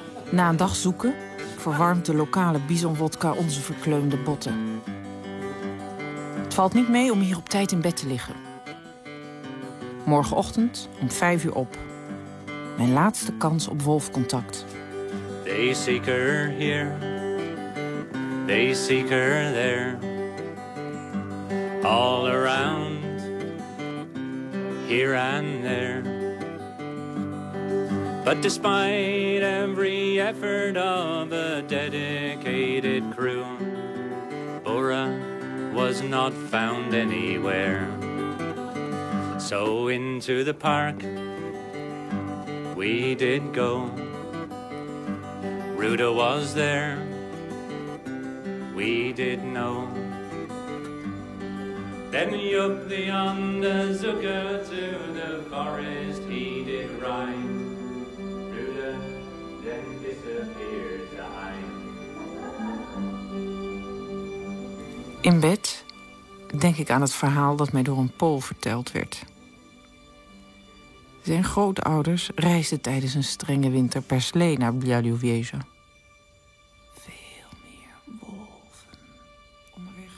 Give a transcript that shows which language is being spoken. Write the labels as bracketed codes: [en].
[nl] Na een dag zoeken verwarmt de lokale bisonwodka onze verkleumde botten. Het valt niet mee om hier op tijd in bed te liggen. Morgenochtend om 5 uur op. Mijn laatste kans op wolfcontact. [en] They seek her here, they seek her there. All around, here and there. But despite every effort of a dedicated crew, Bora was not found anywhere. So into the park we did go. Ruta was there, we did know. Then up the Onizuka to the forest he did ride. Ruta then disappeared behind. [nl] In bed denk ik aan het verhaal dat mij door een Pool verteld werd. Zijn grootouders reisden tijdens een strenge winter per slee naar Białowieża. Veel meer wolven.